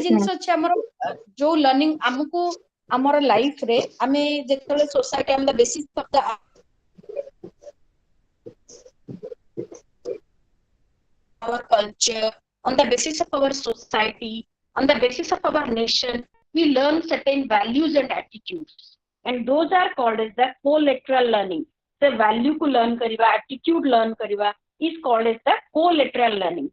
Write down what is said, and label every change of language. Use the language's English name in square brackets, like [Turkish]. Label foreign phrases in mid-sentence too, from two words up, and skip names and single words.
[English] Yes, ma'am. [Odia] ଜିନିଷ ଅଛି ଆମର ଯୋଉ ଲର୍ନିଂ ଆମକୁ ଆମର ଲାଇଫ ରେ ଆମେ ଯେତେବେଳେ ସୋସାଇଟି ଆମ [English] basis of the our culture, on the basis of our society, on the basis of our nation, we learn certain values and attitudes. And those are called as the collateral learning. The value ku learn kariba, attitude learn kariba is called as the collateral learning.